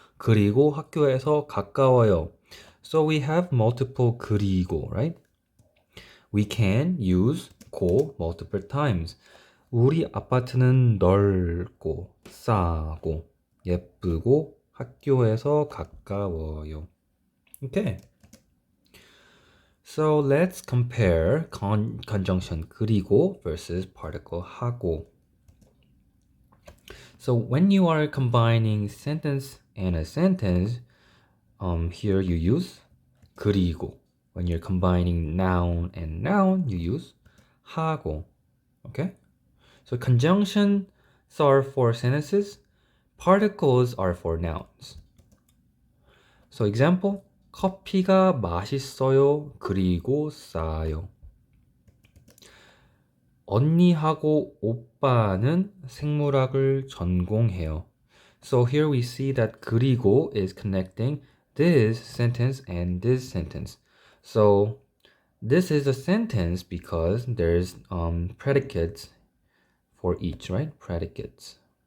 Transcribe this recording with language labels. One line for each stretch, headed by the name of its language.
Korean: 그리고 학교에서 가까워요.
English: So we have multiple 그리고, right? We can use 고 multiple times.
Korean: 우리 아파트는 넓고 싸고 예쁘고 학교에서 가까워요.
English: Okay. So let's compare conjunction 그리고 versus particle 하고. So when you are combining sentence and a sentence, here you use 그리고. When you're combining noun and noun, you use 하고. Okay? So conjunctions are for sentences, particles are for nouns. So example,
Korean: 커피가 맛있어요. 그리고 싸요. 언니하고 오빠는 생물학을 전공해요.
English: So here we see that 그리고 is connecting this sentence and this sentence. So this is a sentence because there's predicates for each, right? Predicates.